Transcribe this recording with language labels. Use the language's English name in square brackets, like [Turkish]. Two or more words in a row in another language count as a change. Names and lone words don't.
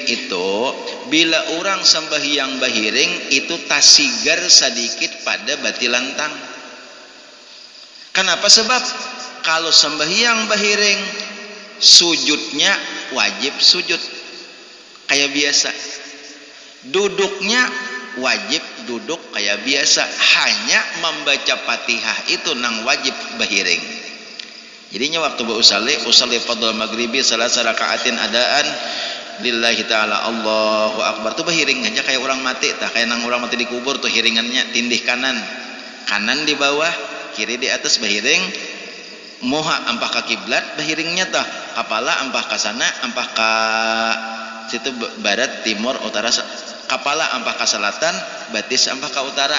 [Banjar] itu bila orang sembahyang bahiring itu tasigar sedikit pada bati lantang kenapa sebab kalau sembahyang bahiring sujudnya wajib sujud kayak biasa duduknya wajib duduk kayak biasa hanya membaca Fatihah itu nang wajib bahiring jadinya waktu [Arabic] أصلي فرض المغرب ثلاث ركعات أداء لله تعالى الله أكبر [Banjar] tuh bahiring aja kayak orang mati tak kayak nang orang mati dikubur tuh hiringannya tindih kanan di bawah kiri di atas bahiring moha ampah ke kiblat bahiringnya tah kepala ampah ke sana ampah ke situ barat timur utara kepala ampah ke selatan batis ampah ke utara